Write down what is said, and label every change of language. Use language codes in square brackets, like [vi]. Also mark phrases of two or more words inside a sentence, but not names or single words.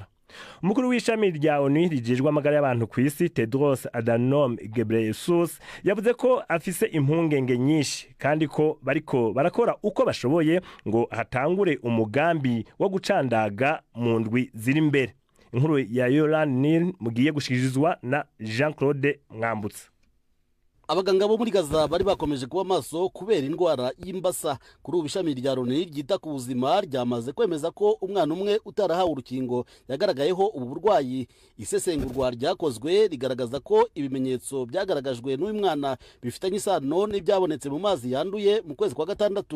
[rn] Umukuru w'ishami rya ONU rijejwe amagara y'abantu ku isi Tedros Adhanom Ghebreyesus yavuze ko afise impungenge nyinshi kandi ko bariko barakora uko bashoboye ngo hatangure umugambi wo gucandaga mu ndwi ziri imbere. Inkuru ya Yolan Nil mugiye gushikirizwa na Jean-Claude Mwambutsa. [rw] Abaganga bo muri Gaza bari bakomeje kuba maso kubera indwara y'imbasa. Kuri ubishami rya Loni ryita ku buzima ryamaze kwemeza ko umwana umwe utarahawe urukingo yagaragayeho ubu burwayi. Isesengurwa ryakozwe rigaragaza ko ibimenyetso byagaragajwe n'uyu mwana bifitanye isano n'ibyabonetse mu mazi yanduye mu kwezi kwa gatandatu.